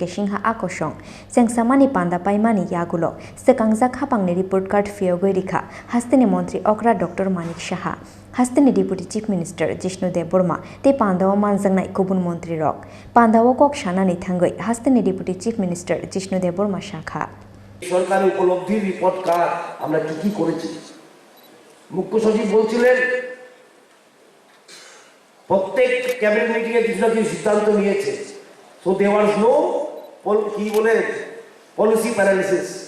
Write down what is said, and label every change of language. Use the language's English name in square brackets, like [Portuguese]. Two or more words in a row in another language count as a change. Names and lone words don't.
[Kok Borok] Singha Akosong chengsamani panda paimani yagulo Swkangjak Haphangni [English] report card [Kok Borok] Phiyogwi rikha Hasteni Mantri Okra Dr.Manik Saha Hasteni [English] Deputy Chief Minister [Kok Borok] Jishnu Deborma te pandawo manjangnai kubun mantri rok pandawo kok shanani thangai Hasteni [English] Deputy Chief Minister [Kok Borok] Jishnu Deborma Shakha [Bangla] সরকার উপলব্ধি [English] report card [Bangla] আমরা কি কি করেছি মুখ্য সচিব বলছিলেন প্রত্যেক [English] cabinet meeting [Bangla] এ কিছু না কিছু সিদ্ধান্ত নিয়েছে [English] so there was no [Bangla] কি বলে [English] policy paralysis